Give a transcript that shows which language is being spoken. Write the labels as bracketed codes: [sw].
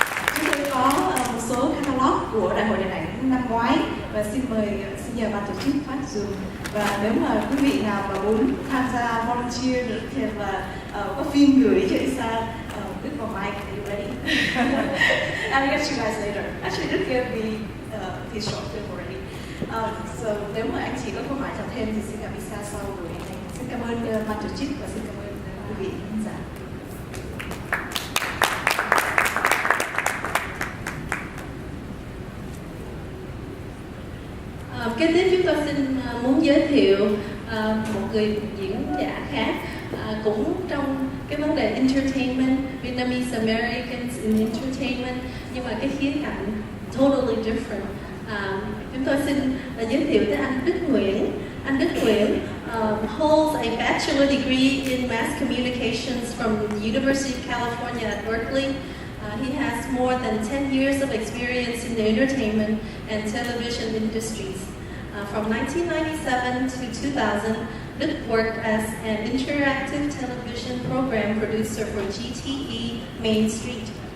[vi] Chúng tôi có một số catalog của Đại hội Điện ảnh năm ngoái, và xin nhờ ban tổ chức phát dùm. Và nếu mà quý vị nào mà muốn tham gia volunteer được thì là có phim gửi cho Isa, [en] good for Mike, are you ready? I'll get you guys later. Actually, Duc gave me his short film already. [vi] So nếu mà anh chị có câu hỏi nào thêm thì xin gặp Isa sau buổi này. Xin cảm ơn ban tổ chức và xin cảm ơn quý vị khán giả. Kế tiếp chúng tôi xin muốn giới thiệu một người diễn giả khác, cũng trong cái vấn đề entertainment, [en] Vietnamese Americans in entertainment, [vi] nhưng mà cái khía cạnh [en] totally different. [vi] Chúng tôi xin giới thiệu tới anh Duc Nguyen. [en] Anh Duc Nguyen holds a bachelor degree in mass communications from the University of California at Berkeley. He has more than 10 years of experience in the entertainment and television industries. From 1997 to 2000, Duc worked as an interactive television program producer for GTE Main Street.